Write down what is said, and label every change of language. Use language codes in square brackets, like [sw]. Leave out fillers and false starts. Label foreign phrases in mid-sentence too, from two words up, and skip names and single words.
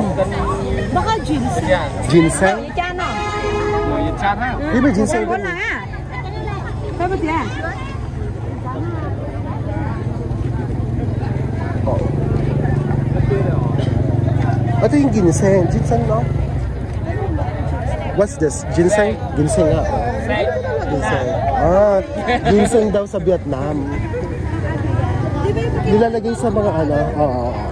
[tl] Baka ginseng. Ginseng? Di ba ginseng? Dapat yan. Ito yung ginseng. Ginseng, no? [en] What's this? [tl] Ginseng? Ginseng nga. Ginseng. Ah, ginseng daw sa Vietnam. Nilalagay sa mga ano. Oo.